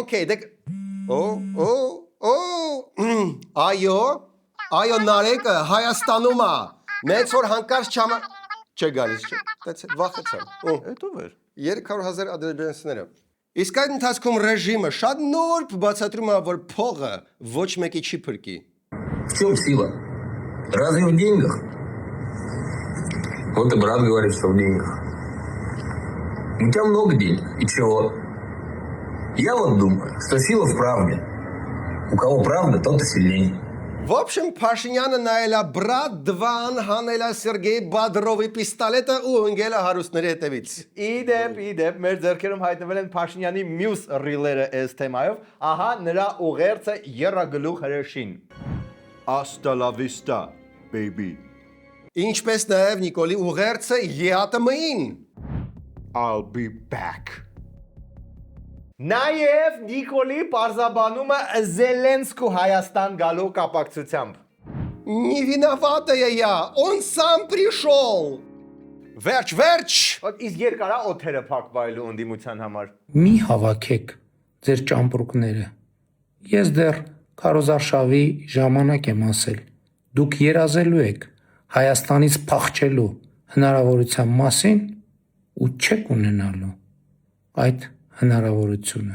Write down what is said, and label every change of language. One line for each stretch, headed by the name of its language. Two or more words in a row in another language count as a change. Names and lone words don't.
Armenian: Okay, դե այո Նարեկը Հայաստանում է։ Մեծ որ հանկարծ չամա չէ գալիս չէ։ Դա վախեցան։ Հետո վեր 300,000 ադրբեջանցիները։ Իսկ այդ ընթացքում ռեժիմը շատ նուրբ բացատրում է, որ փողը ոչ մեկի չի փրկի։
Russian: В чем сила? Разве в деньгах? Вот и брат говорит, что в деньгах. У тебя много денег. И чего? Я вот думаю, что сила в правде. У кого правда, тот и сильнее. В общем,
Armenian: Փաշինյանը նայելա
Russian: брат два
Armenian: հանելա Սերգեյ Բադրովի պիստոլետը ու ընկելա հարուստների հետևից։ Իդեպ, մեր ձեռքերում հայտնվել են Փաշինյանի մյուս ռիլերը այս թեմայով, ահա նրա ուղերձը եռագլուխ հրեշին։
Spanish: Hasta la vista, baby։
Armenian: Ինչպես նաև Նիկոլի ուղերձը ԵԱՏՄ-ին։
English: I'll be back։
Armenian: Նաև Նիկոլի պարզաբանումը Զելենսկու Հայաստան գալու կապակցությամբ։
Russian: Не виноватая я, он сам пришел։ Վերջ։
Armenian: Իսկ երկարա օթերը փակվայլու ընդդիմության համար։ Մի հավաքեք ձեր ճամպրուկները։ Ես դեռ Քարոզարշավի ժամանակ եմ ասել։ Դուք երազելու եք Հայաստանից փախչելու հնարավորության մասին ու չեք ունենալու այդ հնարավորությունը։